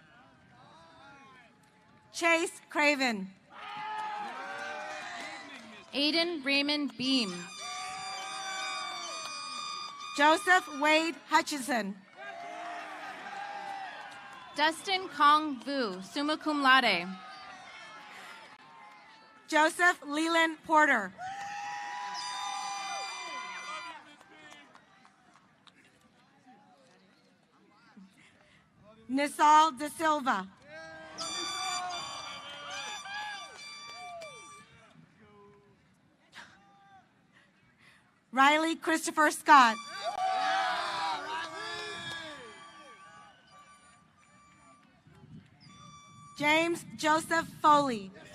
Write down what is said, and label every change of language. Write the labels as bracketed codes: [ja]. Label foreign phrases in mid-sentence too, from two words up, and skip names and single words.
[en] Chase Craven. Aiden Raymond Beam. Joseph Wade Hutchison. Dustin Kong Vu, [la] summa cum laude. [en] Joseph Leland Porter. Nisal De Silva. Riley Christopher Scott. James Joseph Foley.